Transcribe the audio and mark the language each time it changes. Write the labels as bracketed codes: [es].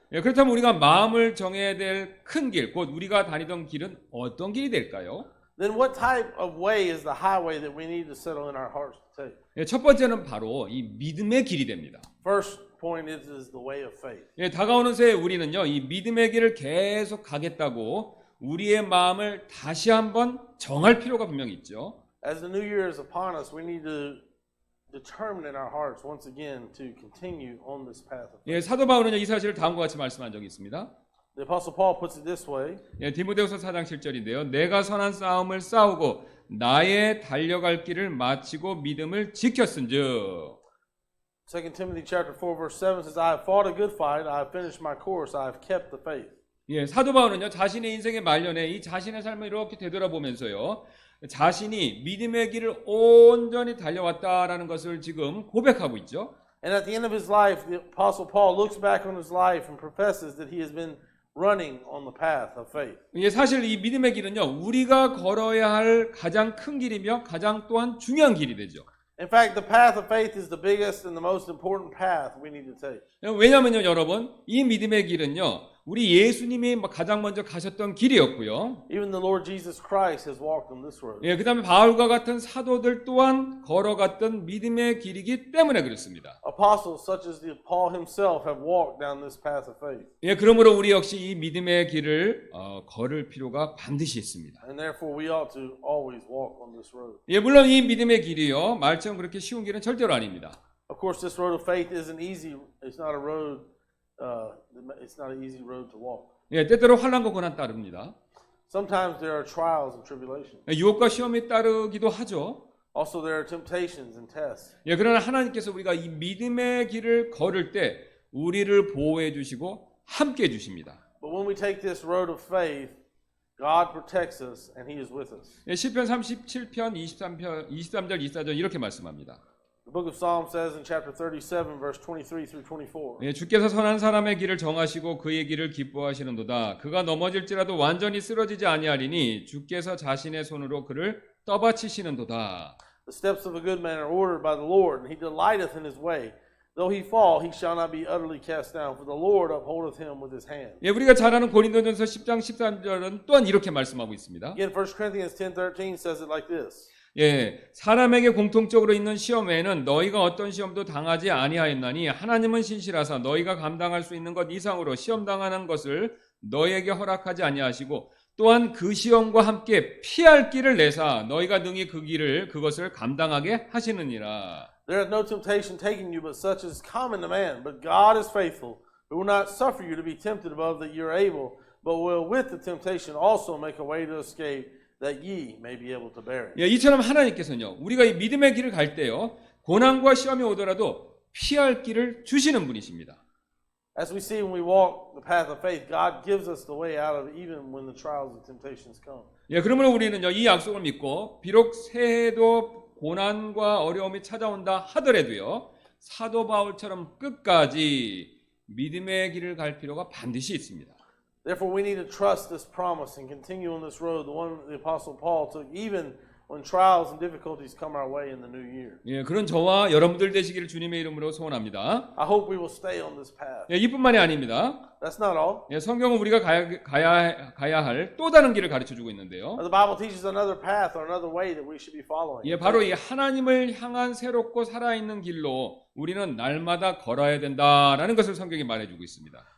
[ko] 예, 그렇다면 우리가 마음을 정해야 될 큰 길, 곧 우리가 다니던 길은 어떤 길이 될까요? [en] Then what type of way is the highway that we need to settle in our hearts to take? [ko] 예, 첫 번째는 바로 이 믿음의 길이 됩니다. [en] First point is the way of faith. [ko] 예, 다가오는 새해 우리는요, 이 믿음의 길을 계속 가겠다고 우리의 마음을 다시 한번 정할 필요가 분명히 있죠. [en] As the new year is upon us, we need to determine in our hearts once again to continue on this path of faith. [ko] 예, 사도 바울은요, 이 사실을 다음과 같이 말씀한 적이 있습니다. [en] The Apostle Paul puts it this way. [ko] 예, 디모데후서 4장 7절인데요. 내가 선한 싸움을 싸우고 나의 달려갈 길을 마치고 믿음을 지켰은즉. [en] 2 Timothy chapter 4 verse 7 says, "I have fought a good fight, I have finished my course, I have kept the faith." [ko] 예, 사도 바울은요, 자신의 인생의 말년에 이 자신의 삶을 이렇게 되돌아보면서요, 자신이 믿음의 길을 온전히 달려왔다라는 것을 지금 고백하고 있죠. [en] And at the end of his life, the Apostle Paul looks back on his life and professes that he has been running on the path of faith. [ko] 예, 사실 이 믿음의 길은요, 우리가 걸어야 할 가장 큰 길이며 가장 또한 중요한 길이 되죠. [en] In fact, the path of faith is the biggest and the most important path we need to take. [ko] 왜냐면요, 여러분, 이 믿음의 길은요, 우리 예수님이 가장 먼저 가셨던 길이었고요. [en] Even the Lord Jesus Christ has walked on this road. [ko] 예, 그다음에 바울과 같은 사도들 또한 걸어갔던 믿음의 길이기 때문에 그렇습니다. [en] Apostles such as Paul himself have walked down this path of faith. [ko] 예, 그러므로 우리 역시 이 믿음의 길을 걸을 필요가 반드시 있습니다. [en] And therefore we ought to always walk on this road. [ko] 예, 물론 이 믿음의 길이요, 말처럼 그렇게 쉬운 길은 절대로 아닙니다. [en] Of course, this road of faith isn't easy. It's not a road. It's not an easy road to walk. [ko] 예, 때때로 환난과 고난 따릅니다. [en] Sometimes there are trials and tribulations. [ko] 예, 유혹과 시험이 따르기도 하죠. [en] Also, there are temptations and tests. [ko] 예, 그러나 하나님께서 우리가 이 믿음의 길을 걸을 때 우리를 보호해 주시고 함께 해 주십니다. [en] But when we take this road of faith, God protects us and He is with us. [ko] 예, 시편 37편 23절 24절 이렇게 말씀합니다. [en] The book of Psalms says in chapter 37, verse 23 through 24. [ko] 예, 주께서 선한 사람의 길을 정하시고 그의 길을 기뻐하시는도다. 그가 넘어질지라도 완전히 쓰러지지 아니하리니 주께서 자신의 손으로 그를 떠받치시는도다. [en] The steps of a good man are ordered by the Lord, and he delighteth in his way. Though he fall, he shall not be utterly cast down, for the Lord upholdeth him with his hand. [ko] 예, 우리가 잘 아는 고린도전서 10장 13절은 또한 이렇게 말씀하고 있습니다. [en] Again, 1 Corinthians 10:13 says it like this. [ko] 예, 사람에게 공통적으로 있는 시험 외에는 너희가 어떤 시험도 당하지 아니하였나니 하나님은 신실하사 너희가 감당할 수 있는 것 이상으로 시험 당하는 것을 너희에게 허락하지 아니하시고 또한 그 시험과 함께 피할 길을 내사 너희가 능히 그것을 감당하게 하시느니라. [en] There hath no temptation taken you, but such as is common to man. But God is faithful, who will not suffer you to be tempted above that you are able, but will with the temptation also make a way to escape, that ye may be able to bear it. [ko] 예, 이처럼 하나님께서는요, 우리가 이 믿음의 길을 갈 때요, 고난과 시험이 오더라도 피할 길을 주시는 분이십니다. [en] As we see when we walk the path of faith, God gives us the way out of it even when the trials and temptations come. [ko] 예, 그러므로 우리는요, 이 약속을 믿고 비록 새해도 고난과 어려움이 찾아온다 하더라도요, 사도 바울처럼 끝까지 믿음의 길을 갈 필요가 반드시 있습니다. [en] Therefore, we need to trust this promise and continue on this road, the one the Apostle Paul took, even when trials and difficulties come our way in the new year. [ko] 예, 그런 저와 여러분들 되시기를 주님의 이름으로 소원합니다. [en] I hope we will stay on this path. [ko] 예, 이뿐만이 아닙니다. [en] That's not all. [ko] 예, 성경은 우리가 가야 할 또 다른 길을 가르쳐 주고 있는데요. [en] The Bible teaches another path or another way that we should be following. [ko] 예, 바로 이 하나님을 향한 새롭고 살아있는 길로 우리는 날마다 걸어야 된다라는 것을 성경이 말해주고 있습니다.